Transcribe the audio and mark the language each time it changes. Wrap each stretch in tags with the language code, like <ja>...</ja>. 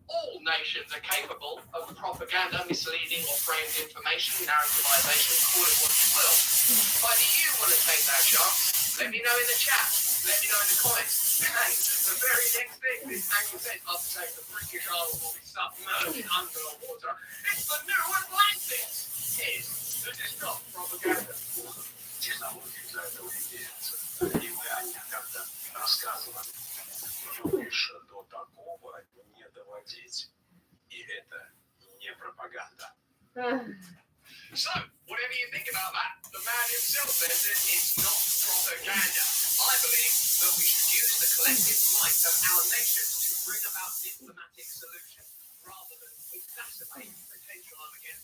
<en>All nations are capable of propaganda, misleading or framed information, narrativization, call it what you will. Why do you want to take that chance? Let me know in the chat. Let me know in the comments. Hey, the very next thing this anchor says, update the British Isles will be submerged under the water. It's the new Atlantis. This is not propaganda.</en> <ru>Технологии для этого имеются. И мы о них когда рассказывали. Но лишь до такого не доводить. И это не пропаганда.</ru> <en>So, whatever you think about that, the man himself says that it's not propaganda. I believe that we should use the collective might of our nations to bring about diplomatic solutions rather than exacerbate potential Armageddon.</en>